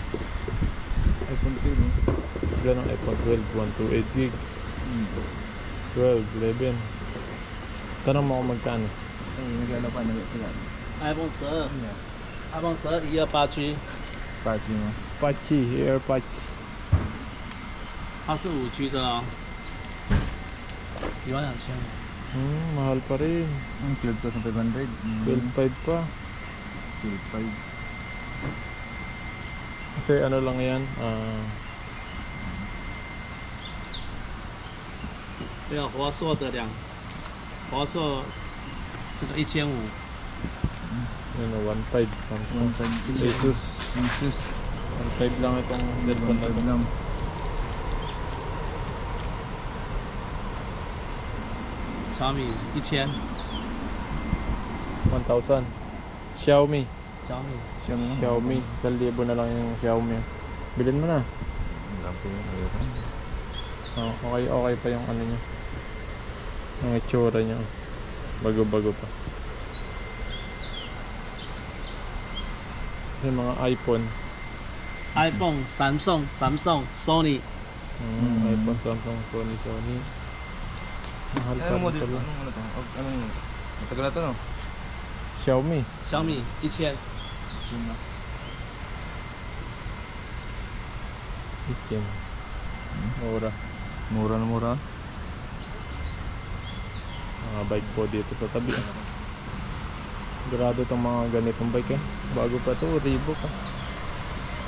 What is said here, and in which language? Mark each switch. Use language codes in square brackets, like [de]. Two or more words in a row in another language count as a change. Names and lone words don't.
[tl] iPhone 12, no? Ganun iPhone 12, 128 gig 12, 11. Tanong mo kung magkano. Ay, naglalapan na sila. [zh] iPhone 12 ，iPhone 12128G， [tl] Pachi mo. Patchy, Air Patch. [zh] 它是5G的哦，12000。 [tl] Mahal pa rin. 12,500. 12.5 pa. 12,500. Kasi ano lang yan, [zh] 对啊，华硕的华硕这个1500， [tl] yun o, 1.5 Samsung. 1.5. Asus. Asus. 1.5 lang itong cellphone na 1.5 ito. lang. [zh] 小米1000， [tl] 1,000. Xiaomi. [zh] 小米 [tl] Xiaomi. 1,000 na lang yung Xiaomi. Bilhin mo na. Okay pa yung ano niya. Yung itsura niya. Bago-bago pa. Yung mga iPhone. [zh] iPhone、Samsung、Sony， [tl] iPhone, Samsung, Sony. Mahal pa Anong rin model? pala. Anong ano to? Anong matagal na to, no? Xiaomi. [zh] 小米1000， [tl] Zoom na. Ikin. Mura. Mura na mura. Mga bike po dito sa tabi. Grado itong mga ganitong bike eh. Bago pa to, Reebok ah.